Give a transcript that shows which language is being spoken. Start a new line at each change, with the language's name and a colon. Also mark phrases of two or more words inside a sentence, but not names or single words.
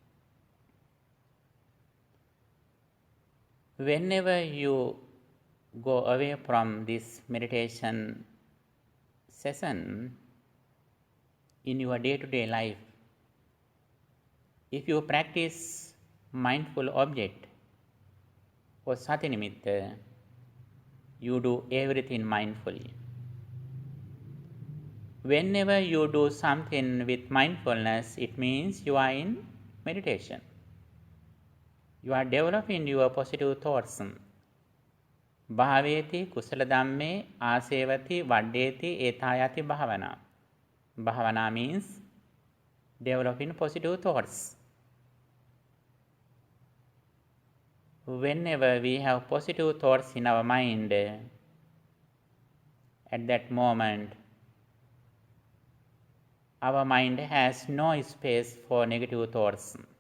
English: Whenever you go away from this meditation session in your day-to-day life, if you practice mindful object or
Pali: sati nimitta,
English: you do everything mindfully. Whenever you do something with mindfulness, it means you are in meditation. You are developing your positive thoughts.
Pali: Bhaveti kusala dhamme asevati vaddeti etayati bhavana.
English: Bhavana means developing positive thoughts. Whenever we have positive thoughts in our mind, at that moment, our mind has no space for negative thoughts.